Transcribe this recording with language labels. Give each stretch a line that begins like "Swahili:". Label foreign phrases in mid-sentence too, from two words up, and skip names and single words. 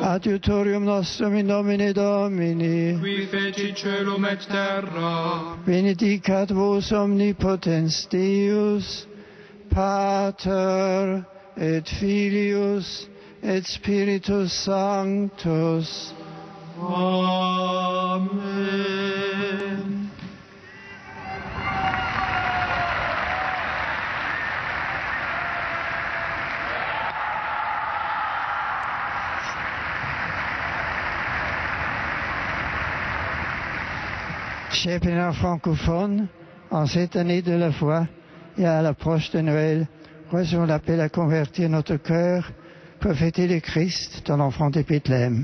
Latin: Adiutorium nostrum in nomine Domini. Qui feci caelum et terra. Benedicat vos omnipotens Deus, Pater et Filius et Spiritus Sanctus. Amen.
French: Chers pèlerins francophones, en cette année de la foi et à l'approche de Noël, recevons l'appel à convertir notre cœur pour fêter le Christ dans l'enfant de Bethléem.